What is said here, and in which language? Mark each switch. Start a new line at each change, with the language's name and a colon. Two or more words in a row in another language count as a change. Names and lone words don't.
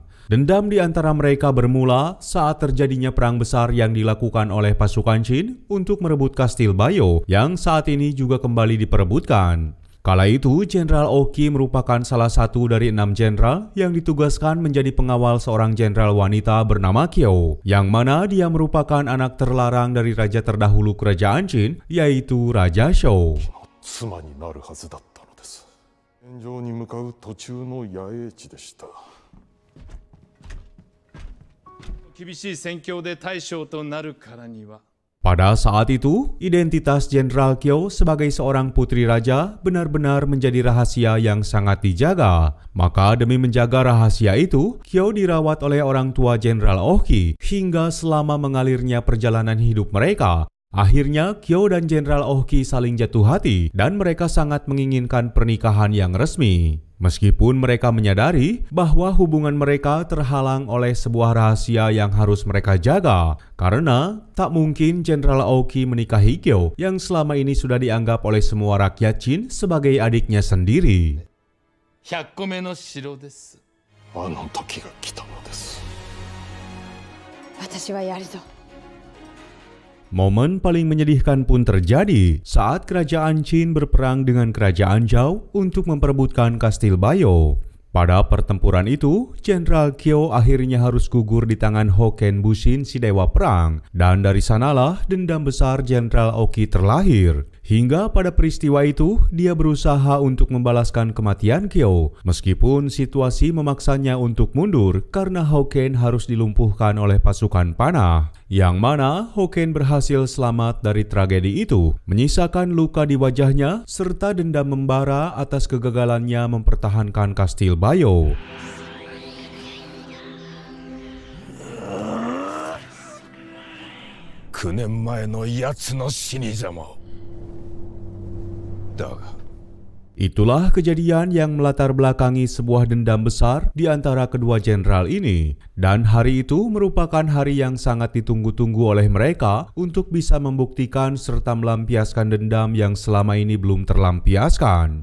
Indonesian: Dendam di antara mereka bermula saat terjadinya perang besar yang dilakukan oleh pasukan Qin untuk merebut Kastil Bayo yang saat ini juga kembali diperebutkan. Kala itu, Jenderal Oki merupakan salah satu dari 6 jenderal yang ditugaskan menjadi pengawal seorang jenderal wanita bernama Kyo, yang mana dia merupakan anak terlarang dari raja terdahulu kerajaan Qin, yaitu Raja Shou.
Japanese: 妻になるはずだったのです。戦場に向かう途中の野営地でした。厳しい戦況で大将となるからには。
Indonesian: Pada saat itu, identitas Jenderal Kyo sebagai seorang putri raja benar-benar menjadi rahasia yang sangat dijaga. Maka demi menjaga rahasia itu, Kyo dirawat oleh orang tua Jenderal Oki hingga selama mengalirnya perjalanan hidup mereka. Akhirnya, Kyo dan Jenderal Oki saling jatuh hati dan mereka sangat menginginkan pernikahan yang resmi. Meskipun mereka menyadari bahwa hubungan mereka terhalang oleh sebuah rahasia yang harus mereka jaga, karena tak mungkin Jenderal Oki menikahi Kyo yang selama ini sudah dianggap oleh semua rakyat Qin sebagai adiknya sendiri.
Japanese: 100 個目の城です。あの時が来たのです。私はやるぞ。
Indonesian: Momen paling menyedihkan pun terjadi saat kerajaan Qin berperang dengan kerajaan Zhao untuk memperebutkan Kastil Bayo. Pada pertempuran itu, Jenderal Kyo akhirnya harus gugur di tangan Hoken Bushin si dewa perang, dan dari sanalah dendam besar Jenderal Oki terlahir. Hingga pada peristiwa itu, dia berusaha untuk membalaskan kematian Kyo, meskipun situasi memaksanya untuk mundur karena Hoken harus dilumpuhkan oleh pasukan panah. Yang mana Hoken berhasil selamat dari tragedi itu, menyisakan luka di wajahnya serta dendam membara atas kegagalannya mempertahankan Kastil Bayo.
Japanese: 9年前の奴の死にざま。だが
Indonesian: Itulah kejadian yang melatar belakangi sebuah dendam besar di antara kedua jenderal ini. Dan hari itu merupakan hari yang sangat ditunggu-tunggu oleh mereka untuk bisa membuktikan serta melampiaskan dendam yang selama ini belum terlampiaskan.